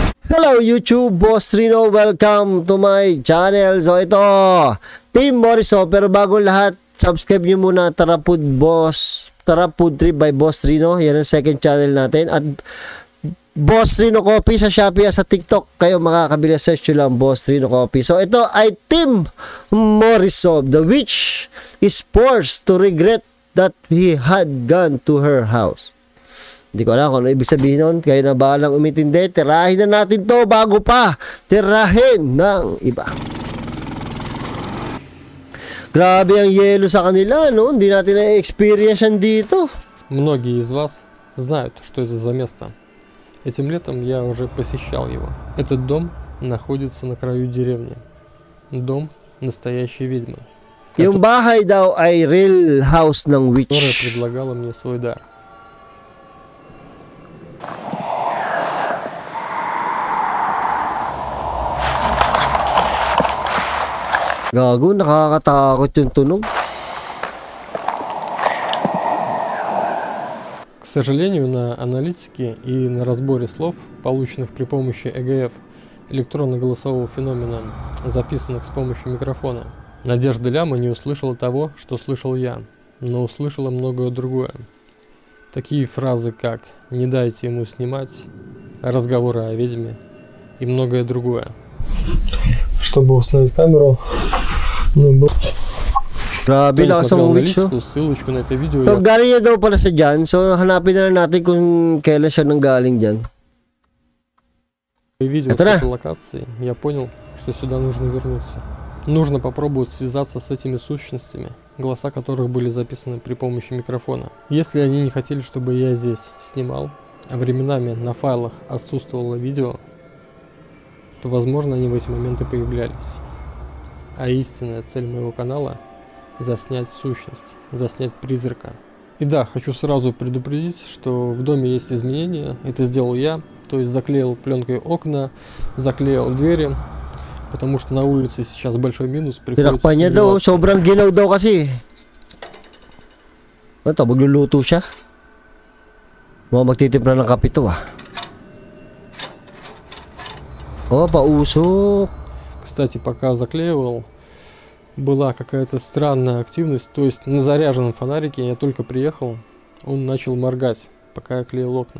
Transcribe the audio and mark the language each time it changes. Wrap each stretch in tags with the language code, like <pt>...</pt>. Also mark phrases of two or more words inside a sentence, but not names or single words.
<en>Hello YouTube, Boss Rino, welcome to my channel.</en> <tl>So ito, Team Moriso, pero bago lahat, subscribe nyo muna Tara Food Trip by Boss Rino. Yan ang</tl> <en>second channel</en> <tl>natin. At Boss Rino Coffee sa Shopee at sa TikTok. Kayo makakabili, search nyo lang Boss Rino Coffee. So ito ay Team Moriso,</tl> <en>the witch is forced to regret that he had gone to her house.</en> <tl>Hindi ko alam kung ano ibig sabihin nun. Kayo na bahalang umintindi. Tirahin na natin to bago pa tirahin ng iba. Grabe ang yelo sa kanila, no? Hindi natin na-experience yan dito.</tl> <ru>Многие из вас знают, что это за место. Этим летом я уже посещал его. Этот дом находится на краю деревни. Дом настоящей ведьмы.</ru> <tl>Yung bahay daw ay</tl> <en>real house</en> <tl>ng witch.</tl> <ru>Которая предлагала мне свой дар.</ru> <tl>Gago, nakakatakot yung tunog.</tl> <ru>К сожалению, на аналитике и на разборе слов, полученных при помощи ЭГФ, электронно-голосового феномена, записанных с помощью микрофона, Надежда Ляма не услышала того, что слышал я, но услышала многое другое. Такие фразы, как «не дайте ему снимать», «разговоры о ведьме» и многое другое. Чтобы установить камеру,</ru> <tl>Grabe, lakas ang witch, oh.</tl> <ru>Ссылочку на это видео.</ru> <tl>So, galing niya daw pala siya dyan. So, hanapin na lang natin kung kailan siya nanggaling dyan.</tl> <ru>Видео с этой локации, я понял, что сюда нужно вернуться. Нужно попробовать связаться с этими сущностями, голоса которых были записаны при помощи микрофона. Если они не хотели, чтобы я здесь снимал, а временами на файлах отсутствовало видео, то, возможно, они в эти моменты появлялись. А истинная цель моего канала — заснять сущность, заснять призрака. И да, хочу сразу предупредить, что в доме есть изменения. Это сделал я, то есть заклеил пленкой окна, заклеил двери, потому что на улице сейчас большой минус.</ru> <tl>Pinakpan niya daw, sobrang ginaw daw kasi. Ito, magluluto siya. Mga magtitimpla ng kape to, ah. Oh, pausok.</tl> <ru>Кстати, пока заклеивал, была какая-то странная активность. То есть на заряженном фонарике я только приехал, он начал моргать, пока я клеил окна.</ru>